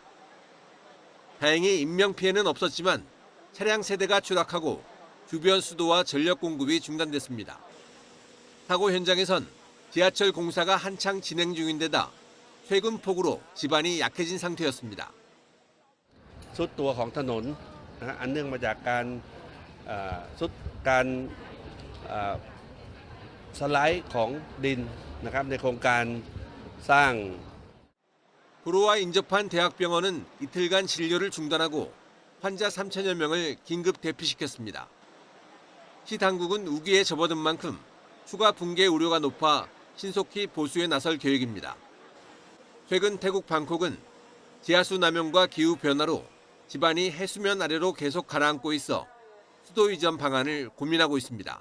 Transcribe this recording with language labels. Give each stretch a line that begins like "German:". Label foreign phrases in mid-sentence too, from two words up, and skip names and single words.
Korean: 다행히 인명피해는 없었지만 차량 세대가 추락하고 주변 수도와 전력 공급이 중단됐습니다. 사고 현장에선 지하철 공사가 한창 진행 중인데다 최근 폭우로 집안이 약해진 상태였습니다.
Thai: สุดตัวของถนนอันเนื่องมาจากการสุดการสไลด์ของดินนะครับในโครงการสร้าง
Korean: 도로와 인접한 대학병원은 이틀간 진료를 중단하고 환자 3천여 명을 긴급 대피시켰습니다. 시 당국은 우기에 접어든 만큼 추가 붕괴 우려가 높아 신속히 보수에 나설 계획입니다. 최근 태국 방콕은 지하수 남용과 기후 변화로 집안이 해수면 아래로 계속 가라앉고 있어 수도 이전 방안을 고민하고 있습니다.